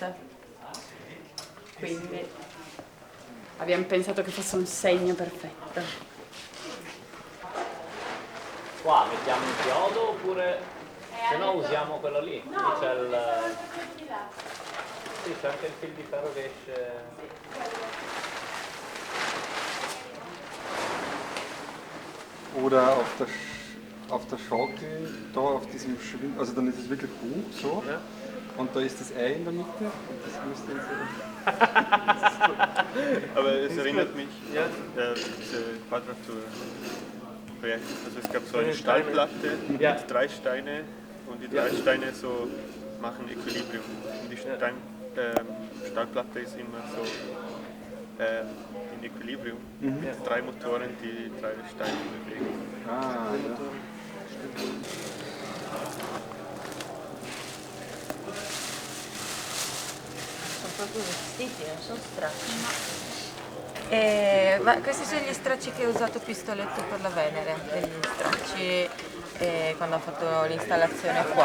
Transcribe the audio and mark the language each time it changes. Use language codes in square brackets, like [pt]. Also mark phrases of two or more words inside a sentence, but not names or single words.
[it] Quindi abbiamo pensato che fosse un segno perfetto. Qua mettiamo un chiodo oppure se no usiamo quello lì. Lì c'è il. Sì, c'è anche il fil di ferro che esce. [de] Oder auf der Schaukel, da auf diesem Schwind, also dann ist es wirklich hoch so. Ja. Und da ist das Ei in der Mitte und das müsste jetzt. Aber es erinnert mich, diese Quadratur-Projekt. Also es gab so eine Steinplatte mit 3 Steine und die 3 Steine so machen Equilibrium. Und die Steinplatte ist immer so in Equilibrium mit 3 Motoren, die 3 Steine bewegen. Ah, ja. [it] Sono proprio vestiti, non sono stracci. Ma questi sono gli stracci che ho usato Pistoletto per la Venere, degli stracci quando ha fatto l'installazione qua.